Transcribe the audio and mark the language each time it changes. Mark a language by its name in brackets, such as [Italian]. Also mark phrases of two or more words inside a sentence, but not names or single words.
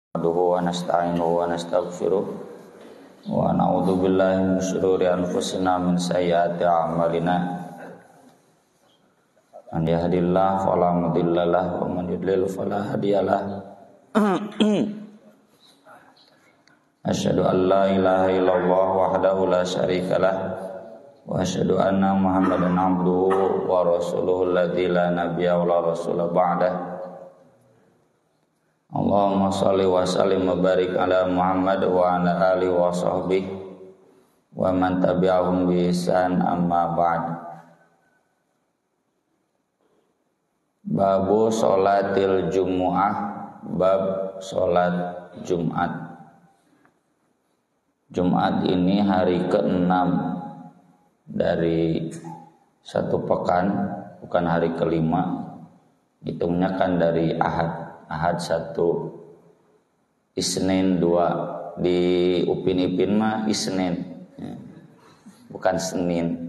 [Arabic] ونستعينه ونستغفره ونعوذ بالله من شرور أنفسنا من سيئات أعمالنا من يهده الله فلا مضل له ومن يضلل فلا هادي له أشهد أن لا إله إلا الله وحده لا شريك له وأشهد أن محمدا عبده ورسوله الذي لا نبي ولا رسول بعده. اللهم صل وسلم وبارك على محمد وعلى آله وصحبه ومن تبعهم بإحسان أما بعد. باب صلاة الجمعة, [Indonesian] bab sholat Jumat. Jumat ini hari ke-6 dari satu pekan, bukan hari ke-5. Hitungnya kan dari Ahad 1, Isnin 2, di Upin-Ipin mah Isnin, bukan Senin.